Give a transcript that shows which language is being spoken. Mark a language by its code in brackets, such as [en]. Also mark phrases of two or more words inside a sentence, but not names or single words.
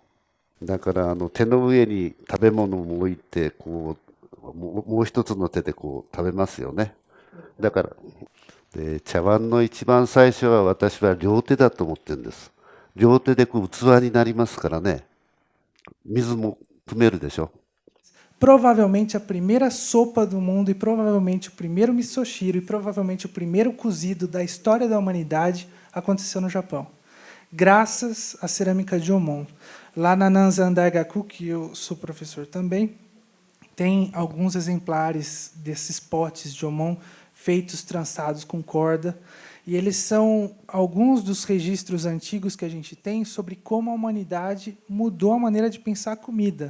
[ja] だから手の上に食べ物を置いて、もう一つの手で食べますよね。だからで、茶碗の一番最初は私は両手だと思ってるんです。両手で器になりますからね。水も汲めるでしょ。 [pt] Provavelmente a primeira sopa do mundo e provavelmente o primeiro misoshiro e provavelmente o primeiro cozido da história da humanidade aconteceu no Japão, graças à cerâmica de Omon. Lá na Nanzan Daigaku, que eu sou professor também, tem alguns exemplares desses potes de Omon feitos, trançados com corda, e eles são alguns dos registros antigos que a gente tem sobre como a humanidade mudou a maneira de pensar a comida.